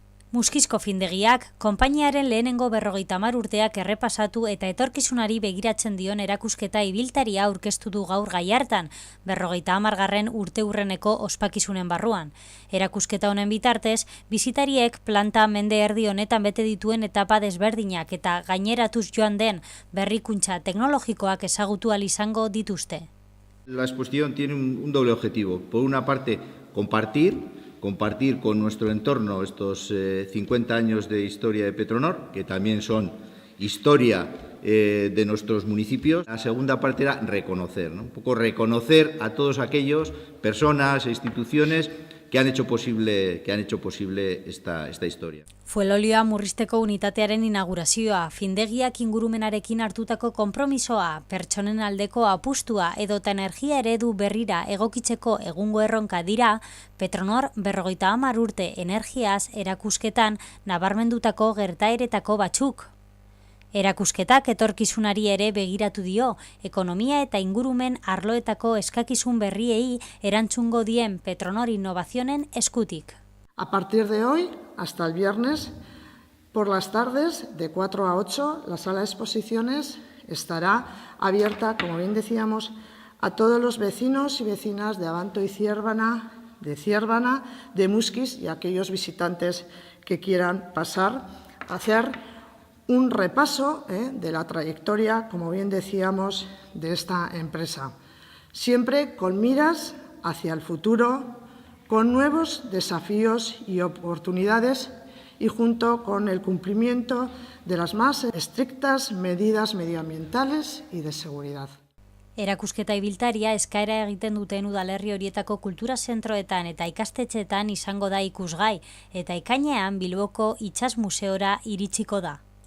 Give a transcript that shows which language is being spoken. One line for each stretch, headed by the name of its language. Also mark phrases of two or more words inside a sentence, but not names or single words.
Basque: Muskizko findegiak, konpainiaren lehenengo 50 urteak errepasatu eta etorkizunari begiratzen dion erakusketa ibiltaria aurkeztu du gaur Gallartan, 50. urteurreneko ospakizunen barruan. Erakusketa honen bitartez, bisitariek planta mende erdi honetan bete dituen etapa desberdinak eta gaineratuz joan den berrikuntza teknologikoak ezagutu ahal izango dituzte.
Spanish: La exposición tiene un doble objetivo. Por una parte, compartir con nuestro entorno estos 50 años de historia de Petronor, que también son historia de nuestros municipios. La segunda parte era reconocer, ¿no? Un poco reconocer a todos aquellos personas e instituciones que han hecho posible esta historia.
Basque: Fuelolioa murrizteko unitatearen inaugurazioa, findegiak ingurumenarekin hartutako konpromisoa, pertsonen aldeko apustua edota energia eredu berrira egokitzeko egungo erronka dira, Petronor 50 urte energiaz erakusketan nabarmendutako gertaeretako batzuk. Erakusketak etorkizunari ere begiratu dio, ekonomia eta ingurumen arloetako eskakizun berriei erantzungo dien Petronor Innovazionen eskutik.
Spanish: A partir de hoy, hasta el viernes, por las tardes, de 4 a 8, la sala de exposiciones estará abierta, como bien decíamos, a todos los vecinos y vecinas de Abanto y Ziérbana, de Muskiz y aquellos visitantes que quieran pasar a hacer un repaso de la trayectoria, como bien decíamos, de esta empresa. Siempre con miras hacia el futuro, con nuevos desafíos y oportunidades y junto con el cumplimiento de las más estrictas medidas medioambientales y de seguridad.
Basque: Erakusketa ibiltaria eskaera egiten duten udalerri horietako kultura zentroetan eta ikastetxeetan izango da ikusgai eta ekainean Bilboko Itsas Museora iritsiko da.